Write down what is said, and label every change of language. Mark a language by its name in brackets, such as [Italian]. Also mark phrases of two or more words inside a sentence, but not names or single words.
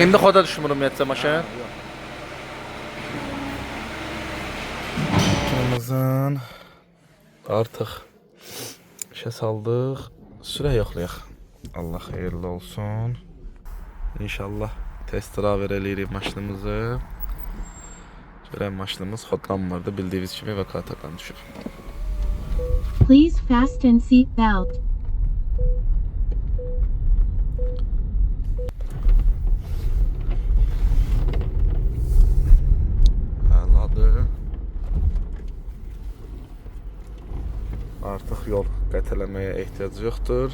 [Azerbaijani] İndi xoda düşmür ümumiyyətcə maşın. Maşınımızın artıq işə saldıq. Sürə yoxlayaq. Allah xeyirli olsun. İnşallah [English] test drive [Azerbaijani] eləyirik maşınımızı. Görən maşınımız xodlanmırdı. Bildiyiniz kimi vəkatadan düşüb. [English] Please fasten seat belt. [Azerbaijani] Əladır. Artıq yol qət eləməyə ehtiyac yoxdur.